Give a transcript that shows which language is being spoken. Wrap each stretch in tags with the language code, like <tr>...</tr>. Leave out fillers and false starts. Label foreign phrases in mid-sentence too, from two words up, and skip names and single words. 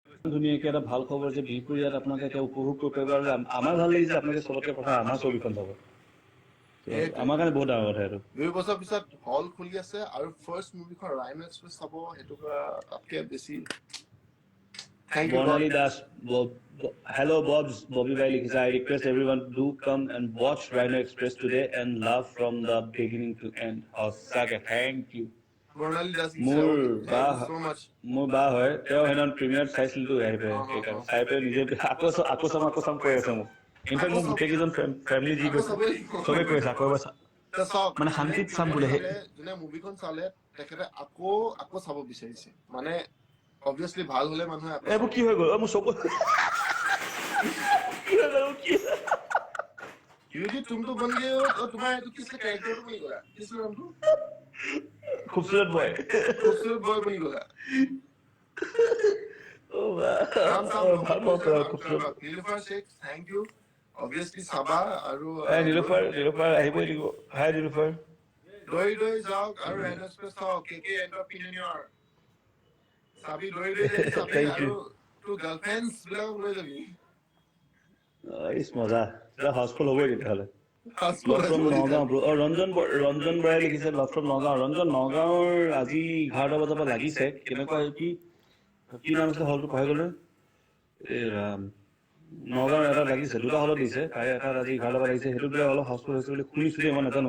<as>ধুনীয়াকৈ এটা ভাল খবৰ যে বিহপুৰ ইয়াত আপোনালোকে এতিয়া উপভোগ কৰিব পাৰিব আৰু আমাৰ ভাল লাগিছে আপোনালোকে চবতকৈ প্ৰথম আমাৰ ছবিখন চাব আমাৰ কাৰণে বহুত ডাঙৰ কথা এইটো 2 বছৰ পিছত হল খুলি আছে আৰু ফাৰ্ষ্ট মুভিখন ৰাইনো এক্সপ্ৰেছ চাব সেইটো তাতকে বেছি</as> <en>thank you বৰ্ণালী দাস hello Bobs Bobby Bhai লিখিছে I request everyone do come and watch Rhino Express today and love from the beginning to end সঁচাকে thank you</en> <as>বৰ্ণালী দাস মোৰ বা</as> <en>thank you so much</en> <as>মোৰ বা হয় তেওঁ সেইদিনা প্ৰিমিয়াৰ চাইছিলতো সেইকাৰণে চাই পেলাই নিজে আকৌ চাম কৈ আছে মোক ইনফেক্ট মোক গোটেইকেইজন ফেমিলি যি কৈছে চবেই কৈ আছে আকৌ এবাৰ মানে শান্তিত চাম বোলে যোনে মুভিখন চালে তেখেতে আকৌ চাব বিচাৰিছে মানে অবভিয়াছলি ভাল হলে মানুহে এইবোৰ কি হৈ গ'ল মোৰ চকু</as> <hi>क्योंकि तुम तो बन गए हो और तुम्हारा तो किसका कैरेक्टर तो बनी गया किस नाम तो खूबसूरत बॉय बनी गया ओ वाह खूबसूरत</hi> <en>नीलूफर शेख thank you obviously साबा আৰু</en> <as>নীলুফাৰ আহিবই লাগিব হাই নীলুফাৰ দৈ যাওক আৰু ৰাইনো এক্সপ্ৰেছ চাওক কেকে এন্টাৰপ্ৰেনিয়ৰ সাবি দৈ সাবি আৰু</as> <en>two girlfriends</en> <as>বিলাক লৈ যাবি ইস মজা হাউচফুল হ'বই তেতিয়াহ'লে</as> <en>love from</en> <as>নগাঁও ৰঞ্জন বৰাই লিখিছে</as> <en>love from</en> <as>নগাঁও নগাঁৱৰ আজি 11টা বজাৰ পৰা লাগিছে কেনেকুৱা কি নাম আছিলে হলটো পাহৰি গ'লো এই ৰাম নগাঁৱৰ এটা লাগিছে 2টা হলত দিছে তাৰে এটা আজি 11টা পৰা লাগিছে সেইটো বোলে অলপ হাউচফুল হৈছে বুলি শুনিছো দেই মই নাজানো</as>